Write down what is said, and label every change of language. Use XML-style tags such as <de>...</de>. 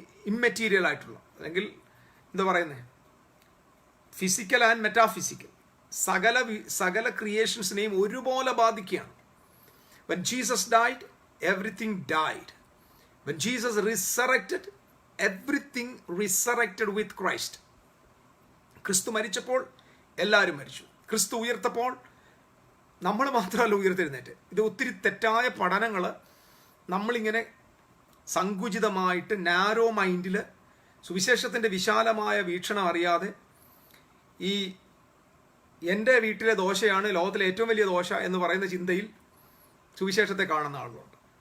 <ml>Immaterial ആയിട്ടുള്ള, അല്ലെങ്കിൽ എന്താ പറയുന്നത്, ഫിസിക്കൽ ആൻഡ് മെറ്റാഫിസിക്കൽ, സകല ക്രിയേഷൻസിനെയും ഒരുപോലെ ബാധിക്കുകയാണ്.</ml> <en>When Jesus died, everything died. When Jesus resurrected, everything resurrected with Christ.</en> <ml>ക്രിസ്തു മരിച്ചപ്പോൾ എല്ലാവരും മരിച്ചു. ക്രിസ്തു ഉയർത്തപ്പോൾ നമ്മൾ മാത്രമല്ല ഉയർത്തെഴുന്നേറ്റ്. ഇത് ഒത്തിരി തെറ്റായ പഠനങ്ങൾ നമ്മളിങ്ങനെ സങ്കുചിതമായിട്ട് നാരോ മൈൻഡിൽ, സുവിശേഷത്തിൻ്റെ വിശാലമായ വീക്ഷണം അറിയാതെ, ഈ എൻ്റെ വീട്ടിലെ ദോശയാണ് ലോകത്തിലെ ഏറ്റവും വലിയ ദോശ എന്ന് പറയുന്ന ചിന്തയിൽ സുവിശേഷത്തെ കാണുന്ന ആളുകളുണ്ട്.</ml>